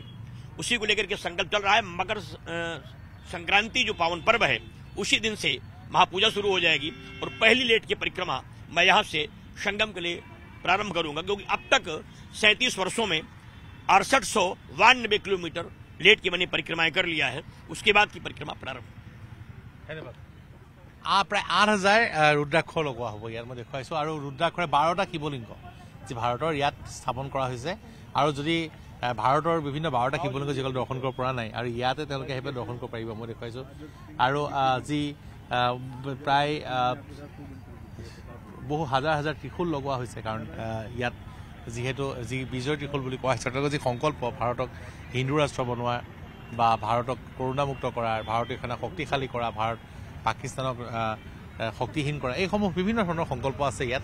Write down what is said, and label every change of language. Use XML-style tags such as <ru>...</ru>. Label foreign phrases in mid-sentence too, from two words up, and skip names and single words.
<hi>उसी को लेकर के संकल्प चल रहा है। मकर संक्रांति जो पावन पर्व है उसी दिन से महापूजा शुरू हो जाएगी और पहली लेट की परिक्रमा मैं यहाँ से संगम के लिए प्रारंभ करूंगा, क्योंकि अब तक 37 वर्षों में 6892 किलोमीटर लेट की मैंने परिक्रमाएं कर लिया है। उसके बाद की परिक्रमा प्रारंभ।</hi> <as>धन्यवाद। प्राय 8,000 रुद्राक्ষ লগোৱা হ'ব ইয়াত মই দেখুৱাইছোঁ আৰু ৰুদ্ৰাক্ষৰে 12টা শিৱলিংগ যি ভাৰতৰ ইয়াত স্থাপন কৰা হৈছে আৰু যদি ভাৰতৰ বিভিন্ন 12টা শিৱলিংগ যিসকল দৰ্শন কৰিব পৰা নাই আৰু ইয়াতে তেওঁলোকে আহি পেলাই দৰ্শন কৰিব পাৰিব মই দেখুৱাইছোঁ। আৰু যি প্ৰায় বহু হাজাৰ হাজাৰ ত্ৰিশূল লগোৱা হৈছে, কাৰণ ইয়াত যিহেতু যি বিজয় ত্ৰিশূল বুলি কোৱা হৈছে তেওঁলোকৰ যি সংকল্প ভাৰতক হিন্দু ৰাষ্ট্ৰ বনোৱা বা ভাৰতক কৰোণামুক্ত কৰাৰ, ভাৰতীয় সেনা শক্তিশালী কৰা, ভাৰত পাকিস্তানক শক্তিহীন কৰা, এইসমূহ বিভিন্ন ধৰণৰ সংকল্প আছে ইয়াত।</as>